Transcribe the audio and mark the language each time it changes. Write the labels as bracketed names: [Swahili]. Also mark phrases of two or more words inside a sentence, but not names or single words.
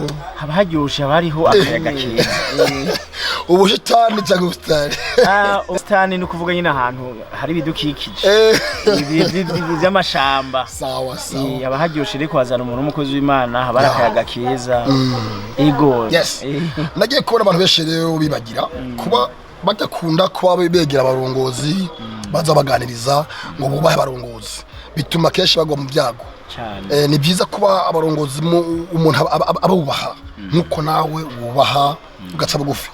[Rundi] haba haryoshe hariho akayaga keza. Ubusitani cyangwa ubusitani? Ubusitani ni ukuvuga nyine ahantu hari ibidukikije by'amashamba. Sawa sawa. Haba haryoshe rero kwazana umuntu w'umukozi w'Imana haba ari akayaga keza. Yego. Yes. Nagiye kubona abantu benshi rero bibagira kuba badakunda kuba begera abarongozi baza baganiriza ngo bubahe abarongozi bituma kenshi bagwa mu byago cyane. Ni byiza kuba abarongozi umuntu abubaha nkuko nawe wubaha ugaca bugufi.